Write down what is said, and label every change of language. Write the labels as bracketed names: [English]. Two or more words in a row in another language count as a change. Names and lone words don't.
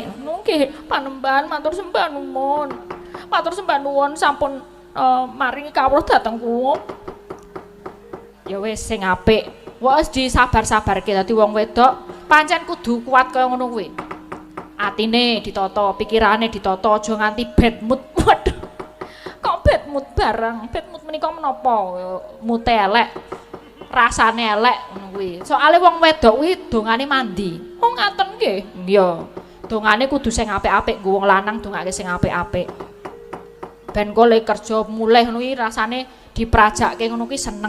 [Javanese] Nggih, Panembahan matur sembah nuwun. Matur sembah nuwun sampun maringi kawruh dhateng kula. Ya wis sing apik. Wis disabar-sabarke dadi wong wedok pancen kudu kuat kaya ngono kuwi. Atine ditata, pikirane ditata, aja nganti [English] bad mood. [Javanese] Waduh. Kok [English] bad mood [Javanese] barang? [English] Bad mood [Javanese] menika menapa? Mute elek. Rasane elek ngono kuwi. Soale wong wedok kuwi dongane mandi. Oh ngaten nggih. Iya. Dongane kudu sing apik-apik, nggo wong lanang dongake sing apik-apik. Ben kok le kerja mulih ngono kuwi rasane diprajakke ngono kuwi seneng.